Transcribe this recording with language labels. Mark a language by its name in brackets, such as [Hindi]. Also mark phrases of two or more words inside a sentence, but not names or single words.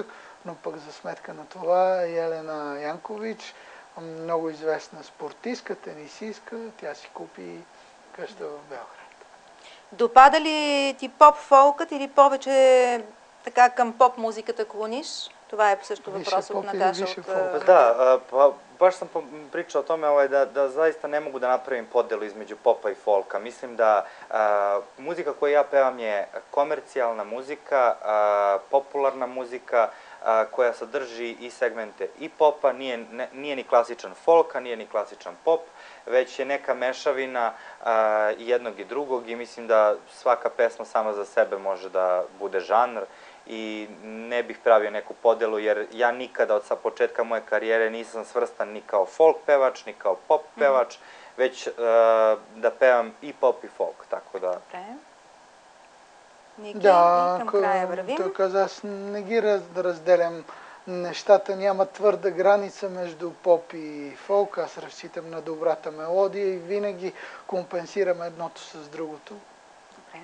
[Bulgarian] Но пък за сметка на това Елена Янкович, много известна спортистка, тенисистка, тя си купи къща в Белград. Допада ли ти поп-фолкът или повече така към поп-музиката клониш? Това е също въпрос от Наташа. [Serbian] Da, baš sam pričao o tome da zaista ne mogu da napravim podelu između popa i folka. Mislim da muzika koju ja pevam je komercijalna muzika, popularna muzika, koja sadrži i segmente i popa, nije ni klasičan folka, nije ni klasičan pop, već je neka mešavina jednog i drugog i mislim da svaka pesma sama za sebe može da bude žanr i ne bih pravio neku podelu jer ja nikada od sa početka moje karijere nisam svrstan ni kao folk pevač, ni kao pop pevač, već da pevam и pop и folk, tako da... [Bulgarian] Добре. Ники, към края вървим. Той каза, аз не ги разделям нещата, няма твърда граница между поп и фолк, аз разчитам на добрата мелодия и винаги компенсирам едното с другото. Добре.